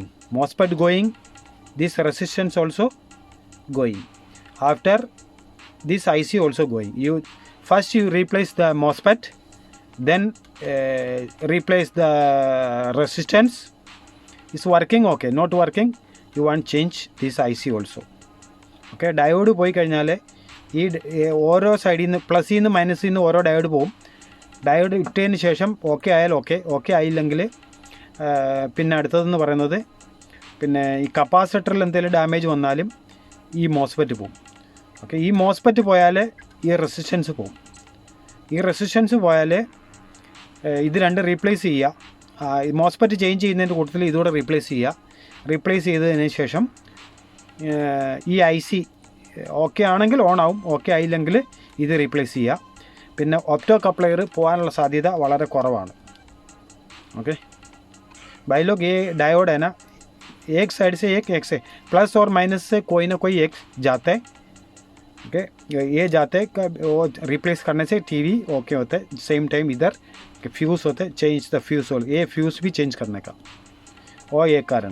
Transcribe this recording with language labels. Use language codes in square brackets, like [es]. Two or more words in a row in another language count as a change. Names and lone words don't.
[en] MOSFET going, this resistance also going. After this IC also going. First you replace the MOSFET, then replace the resistance. Is working, okay. Not working, you want change this IC also. [ml] Okay, ഡയോഡ് പോയി കഴിഞ്ഞാൽ ഈ ഓരോ സൈഡിൽ നിന്ന് പ്ലസിൽ നിന്ന് മൈനസിൽ നിന്ന് ഓരോ ഡയോഡ് പോകും. ഡയോഡ് ഇട്ടതിന് ശേഷം ഓക്കെ ആയാൽ ഓക്കെ ആയില്ലെങ്കിൽ പിന്നെ അടുത്തതെന്ന് പറയുന്നത് പിന്നെ ഈ കപ്പാസിറ്ററിൽ എന്തെങ്കിലും ഡാമേജ് വന്നാലും ഈ മോസ്ഫെറ്റ് പോകും. ഓക്കെ, ഈ മോസ്ഫെറ്റ് പോയാൽ ഈ റെസിസ്റ്റൻസ് പോകും. ഈ റെസിസ്റ്റൻസ് പോയാൽ ഇത് രണ്ട് റീപ്ലേസ് ചെയ്യുക. [en] MOSFET change [ml] ചെയ്യുന്നതിൻ്റെ കൂട്ടത്തിൽ ഇതുകൂടെ റീപ്ലേസ് ചെയ്യുക. റീപ്ലേസ് ചെയ്തതിന് ശേഷം ഈ IC ഓക്കെ ആണെങ്കിൽ ഓൺ ആവും, ഓക്കെ ആയില്ലെങ്കിൽ ഇത് റീപ്ലേസ് ചെയ്യുക. പിന്നെ [en] opto coupler [ml] പോകാനുള്ള സാധ്യത വളരെ കുറവാണ്. [hi] ओके भाई लोग, ये डायोड है ना, एक साइड से एक से प्लस और माइनस से कोई ना कोई एक जाता है. ओके, ये जाते हैं, वो रिप्लेस करने से [en] TV OK [hi] होता है. [en] same time [hi] इधर फ्यूज़ होते हैं, [en] change the fuse hole, [hi] ये फ्यूज़ भी चेंज करने का और ये कारण.